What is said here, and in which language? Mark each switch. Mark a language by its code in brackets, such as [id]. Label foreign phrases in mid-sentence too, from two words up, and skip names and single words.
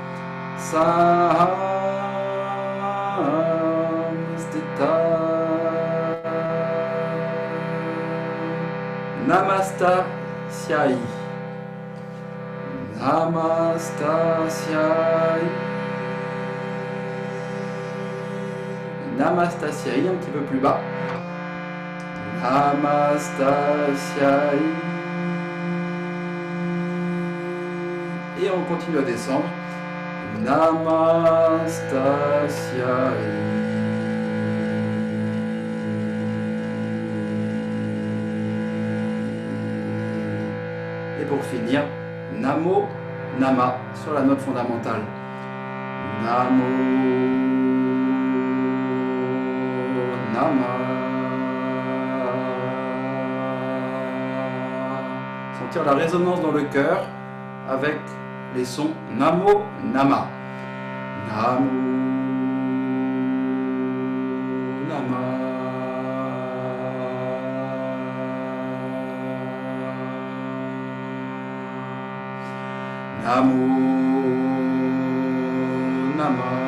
[sa] Sahamstita. Namastasyai. Namastasyai. Namastasyai, [fr] un petit peu plus bas. [sa] Namastasyai. [fr] Et on continue à descendre. [sa] Namastasyai. [fr] Et pour finir, [sa] Namo Nama [fr] sur la note fondamentale. [sa] Namo Nama. [fr] Sentir la résonance dans le cœur avec les sons [sa] Namo Nama. Namo Nama. Namo Nama.